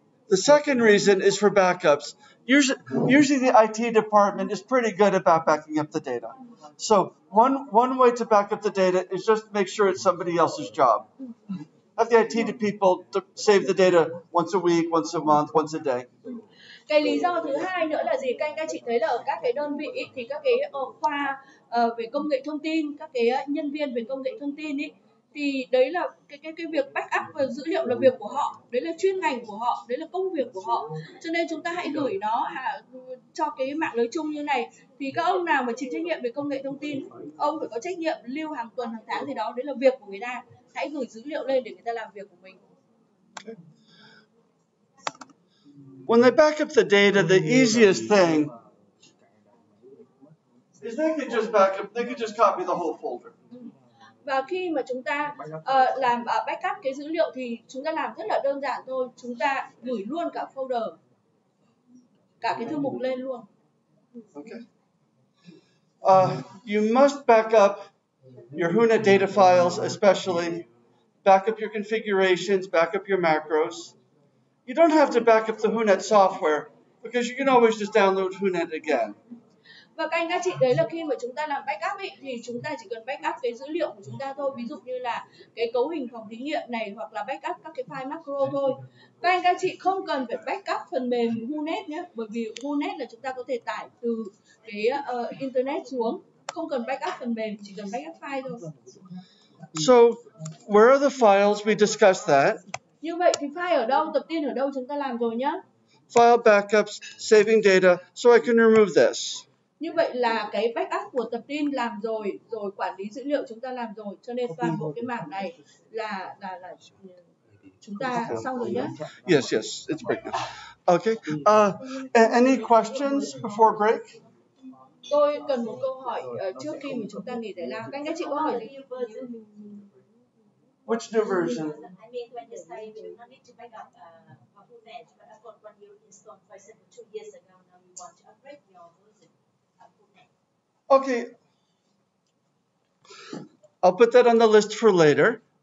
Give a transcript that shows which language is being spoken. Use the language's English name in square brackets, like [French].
[English] The second reason is for backups. Usually the IT department is pretty good about backing up the data. So one way to back up the data is just make sure it's somebody else's job. Have the IT people to save the data once a week, once a month, once a day. [Vietnamese] Cái lý do thứ hai nữa là gì? Các chị thấy là ở các cái đơn vị thì các cái khoa về công nghệ thông tin, các cái nhân viên về công nghệ thông tin ý, thì đấy là cái việc backup dữ liệu là việc của họ, đấy là chuyên ngành của họ, đấy là công việc của họ. Cho nên chúng ta hãy gửi nó cho cái mạng lưới chung như này. Thì các ông nào mà chịu trách nhiệm về công nghệ thông tin, ông phải có trách nhiệm lưu hàng tuần, hàng tháng gì đó, đấy là việc của người ta. Hãy gửi dữ liệu lên để người ta làm việc của mình. [English] When they back up the data, the easiest thing is they could just copy the whole folder. [Vietnamese] Và khi mà chúng ta làm backup cái dữ liệu thì chúng ta làm rất là đơn giản thôi. Chúng ta gửi luôn cả folder, cả cái thư mục lên luôn. [English] Okay. You must back up your WHONET data files, especially. Back up your configurations, back up your macros. You don't have to back up the WHONET software because you can always just download WHONET again. [Vietnamese] Và các anh các chị đấy là khi mà chúng ta làm backup ấy, thì chúng ta chỉ cần backup cái dữ liệu của chúng ta thôi, ví dụ như là cái cấu hình phòng thí nghiệm này, hoặc là backup các cái file macro thôi. Các anh các chị không cần phải backup phần mềm WHONET nhé, bởi vì WHONET là chúng ta có thể tải từ cái internet xuống, không cần backup phần mềm, chỉ cần backup file thôi. [English] So, where are the files? We discussed that. [Vietnamese] Như vậy thì file ở đâu, tập tin ở đâu chúng ta làm rồi nhá. [English] File backups, saving data, so I can remove this. [Vietnamese] Như vậy là cái backup của tập tin làm rồi, rồi quản lý dữ liệu chúng ta làm rồi, cho nên toàn bộ cái mảng này là chúng ta xong rồi nhé. [English] Yes, it's break now. Okay. Any questions before break? [Vietnamese] Tôi cần một câu hỏi trước khi mà chúng ta nghỉ giải lao. Các anh các chị có hỏi gì? [English] Which new version? I mean, when you say we do not need to back up WHONET, but I've got one you installed, for example, 2 years ago, now you want to upgrade your version of WHONET. Okay. I'll put that on the list for later.